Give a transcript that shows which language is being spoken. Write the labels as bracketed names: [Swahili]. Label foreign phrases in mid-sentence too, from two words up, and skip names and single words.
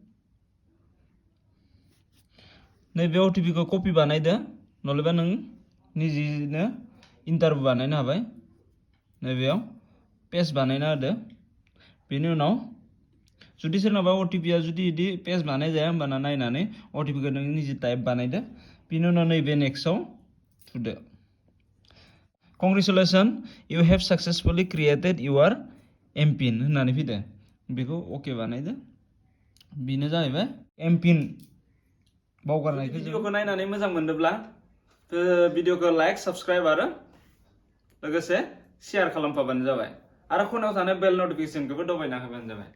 [Bodo] नैबे OTP खौ कपि बानायदो नलेबा नों निजिनो इन्टारबो बानायनो हाबाय नैबेयाव पेज बानायना होदो बेनि उनाव जुदि सोरनाबा OTP आ जुदि इदि पेज बानाय जाया होमबाना नायनानै OTP खौ नों निजि टाइप बानायदो बिनि उनाव नैबे नेक्स्टआव थुदो [English] Congratulations, you have successfully created your MPIN [Bodo] होननानै फैदो बेखौ ओके बानायदो बेनो जाहैबाय MPIN बावगारनायखौ भिडिअखौ नायनानै मोजां मोनदोंब्ला भिडिअखौ [English] like subscribe [Bodo] आरो लोगोसे शेयार खालामफाबानो जाबाय आरो खनायाव थानाय बेल नटिफिकेशनखौबो दबायना होबानो जाबाय